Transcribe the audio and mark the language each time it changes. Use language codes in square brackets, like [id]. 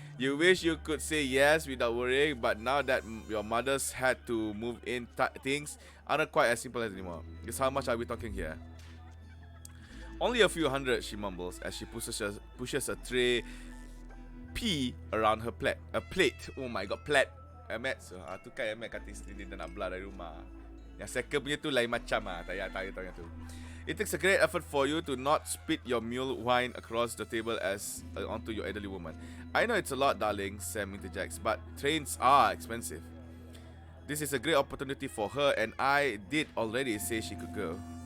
[en] You wish you could say yes without worrying, but now that your mother's had to move in, things aren't quite as simple anymore. Guess how much are we talking here? Only a few hundred, she mumbles as she pushes a tray P around her plate. A plate. Oh my god, plate. Amat. [ms] So, tu kan Amat kata isteri dia nak belah dari rumah. Yang second punya tu lain macam ah. Tak payah tu. [en] It takes a great effort for you to not spit your mule wine across the table onto your elderly woman. I know it's a lot, darling, Sam interjects, but trains are expensive. This is a great opportunity for her, and I did already say she could go.